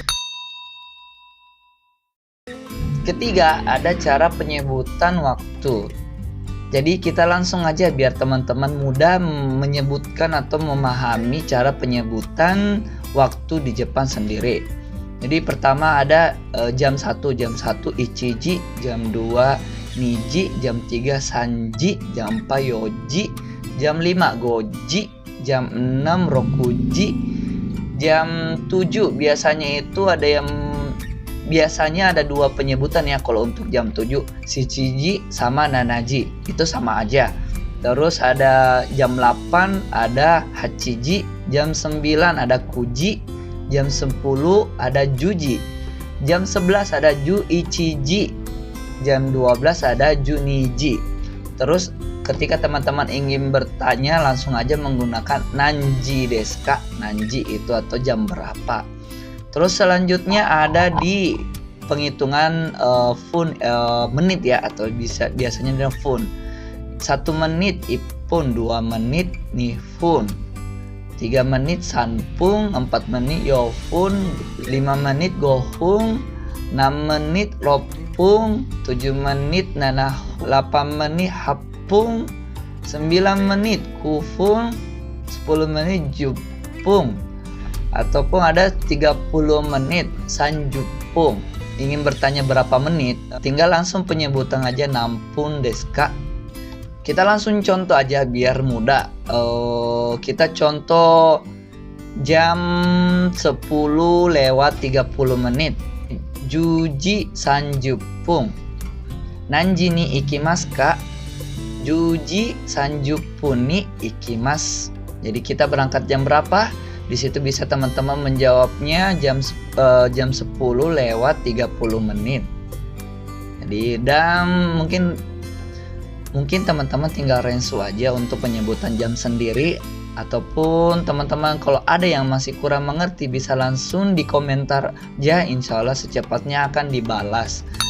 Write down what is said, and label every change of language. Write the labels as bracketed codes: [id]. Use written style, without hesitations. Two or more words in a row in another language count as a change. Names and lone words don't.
[id] Ketiga, ada cara penyebutan waktu. Jadi kita langsung aja biar teman-teman mudah menyebutkan atau memahami cara penyebutan waktu di Jepang sendiri. Jadi pertama ada jam 1 ichiji, jam 2 niji, jam 3 sanji, jam 4 yoji, jam 5 goji, jam 6 rokuji, jam 7 biasanya ada 2 penyebutan ya kalau untuk jam 7, [ja] 七時と七時. [id] Itu sama aja. Terus ada jam 8 ada hachiji, jam 9 ada kuji, jam 10 ada juji, jam 11 ada juichiji, jam 12 ada juniji. Terus ketika teman-teman ingin bertanya langsung aja menggunakan [ja] 何時ですか. [id] Nanji itu atau jam berapa. Terus selanjutnya ada di penghitungan fun menit ya, atau biasanya dengan fun. 1 menit ipun, 2 menit nifun, 3 menit sanpung, 4 menit yofun, 5 menit gohung, 6 menit ropung, 7 menit nanah, 8 menit hapung, 9 menit kufung, 10 menit jupung, ataupun ada 30 menit sanjupung. Ingin bertanya berapa menit, tinggal langsung penyebutan aja [ja] 何分ですか. [id] Kita langsung contoh aja biar mudah. Kita contoh jam 10 lewat 30 menit. [ja] 十時三十分。何時に行きますか? 十時三十分に行きます. [id] Jadi kita berangkat jam berapa? Di situ bisa teman-teman menjawabnya jam 10 lewat 30 menit. Jadi dan mungkin teman-teman tinggal rensu aja untuk penyebutan jam sendiri, ataupun teman-teman kalau ada yang masih kurang mengerti bisa langsung di komentar aja, [ar] إن شاء الله [id] secepatnya akan dibalas.